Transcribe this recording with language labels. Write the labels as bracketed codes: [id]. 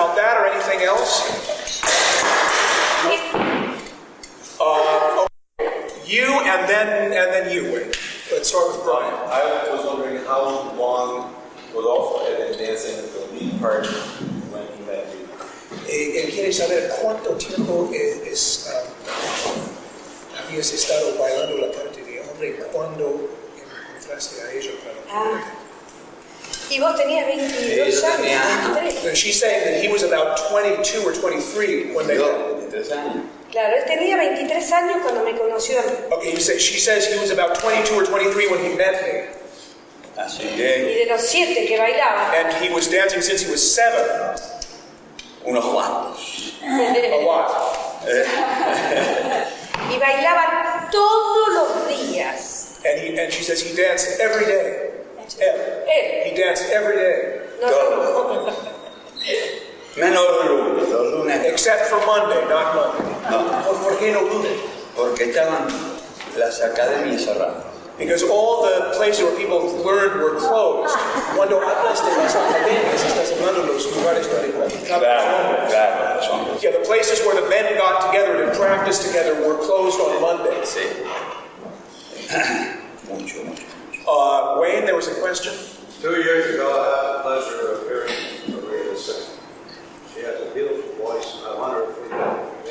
[en] about that or anything else? You and then you, Wayne. Let's start with Brian. I was wondering how long Rodolfo had been dancing the lead part when he met you. [es] Él quiere saber cuánto tiempo habías estado bailando la parte de hombre cuando encontraste a ella para la Y vos tenías 22 años, 23. [en] She's saying that he was about 22 or 23 when they met. [es] Claro, él tenía 23 años cuando me conoció a mí. [en] Okay, she says he was about 22 or 23 when he met me. [es] Así Y que, de los 7 que bailaba. [en] And he was dancing since he was 7. [es] unos cuantos. [en] A lot. [es] Y bailaba todos los días. [en] And she says he danced every day. [es] Él. [en] He danced every day. [es] Todo. Menos los lunes. [en] Except for Monday, not Monday. [es] No, ¿Por qué no lunes? porque estaban las academias cerradas. [en] Because all the places where people learned were closed. [es] Cuando hablas de las academias, estás hablando de los lugares donde practicaban. Claro, son. [en] Yeah, the places where the men got together to practice together were closed on Monday. [es] Sí. Mucho. [en] Wayne, there was a question? 2 years ago, I had the pleasure of hearing Maria sing. She has a beautiful voice, and I wonder if we may have